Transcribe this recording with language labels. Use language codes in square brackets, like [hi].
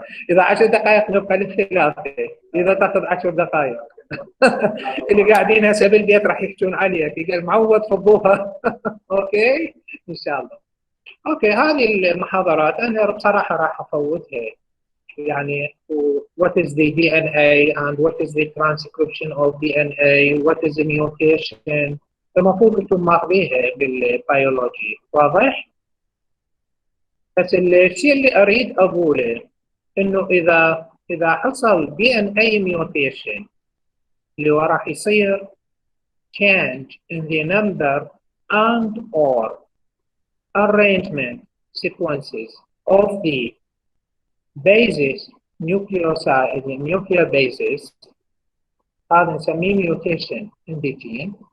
[ar] اذا 10 دقائق نبقى للثلاثه، اذا تاخذ 10 دقائق. اللي قاعدين هسه بالبيت راح يحجون عليك، قال معود فضوها. اوكي ان شاء الله. اوكي هذه المحاضرات انا بصراحه راح افوتها. [en] يعني what is the DNA and what is the transcription of DNA, what is the mutation. [ar] المفروض انتم ماخذيها بالبيولوجي. واضح؟ بس الشيء اللي اريد اقوله انه اذا حصل DNA mutation اللي هو راح يصير [en] change in the number and or arrangement sequences of the bases nucleoside nuclear bases [ar] هذا نسميه mutation in the gene.